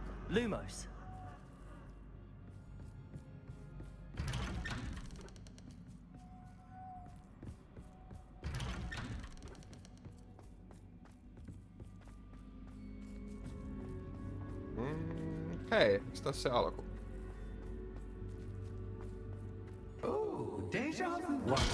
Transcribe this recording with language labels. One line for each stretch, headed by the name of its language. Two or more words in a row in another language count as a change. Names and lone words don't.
Finnish: Lumos. Hei, onks tässä se alku?
English: Oh, deja vu.